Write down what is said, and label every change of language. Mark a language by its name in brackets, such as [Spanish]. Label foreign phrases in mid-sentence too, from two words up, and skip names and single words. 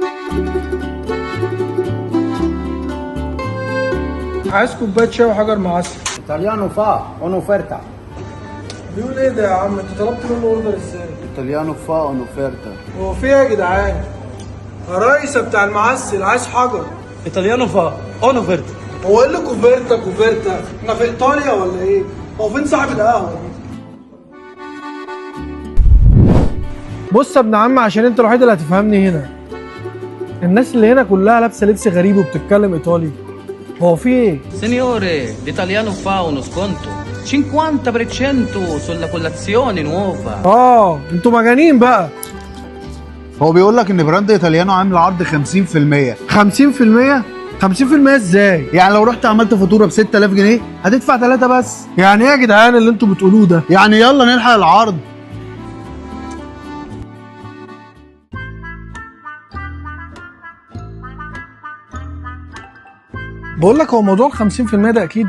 [Arabic] عايز كوبايه شاي وحجر معسل. [Italian] Italiano fa un'offerta. [Arabic] بيقول ايه ده يا عم؟ انت طلبت منه اوردر ازاي؟ [Italian] Italiano fa un'offerta. [Arabic] هو في ايه يا جدعان؟ يا ريس بتاع المعسل عايز حجر. [Italian] Italiano fa un offerta. [Arabic] هو ايه اللي كوفيرتا كوفيرتا؟ احنا في ايطاليا ولا ايه؟ هو فين صاحب القهوه؟ بص يا ابن عم، عشان انت الوحيد اللي هتفهمني هنا. الناس اللي هنا كلها لابسه لبس غريب وبتتكلم ايطالي. هو في ايه؟ [Italian] Signore, l'italiano fa uno sconto 50% sulla colazione nuova. [Arabic] انتوا مجانين بقى. هو بيقول لك ان براند ايطاليانو عامل عرض 50%. 50%؟ 50% ازاي؟ يعني لو رحت عملت فاتوره ب 6000 جنيه هتدفع 3 بس. يعني ايه يا جدعان اللي انتوا بتقولوه ده؟ يعني يلا نلحق العرض. بقول لك هو موضوع ال 50% ده اكيد